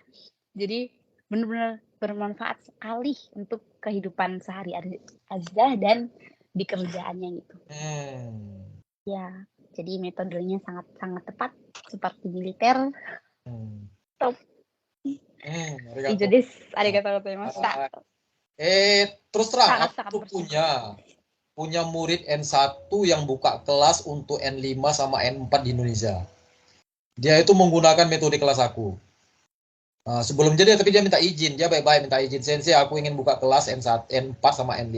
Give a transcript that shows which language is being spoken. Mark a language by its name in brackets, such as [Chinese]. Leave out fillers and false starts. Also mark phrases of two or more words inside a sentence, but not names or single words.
[Indonesian] Jadi benar-benar bermanfaat sekali untuk kehidupan sehari-hari Aziza dan di kerjaannya gitu. Ya, jadi metodenya sangat tepat seperti militer. Top. Itu des, [Japanese] ありがとうございました. [Indonesian] Terus terang, aku punya murid N1 yang buka kelas untuk N5 sama N4 di Indonesia. Dia itu menggunakan metode kelas aku. Sebelum jadi, tapi dia minta izin. Dia baik-baik minta izin. Sensei, aku ingin buka kelas N1, N4 sama N5.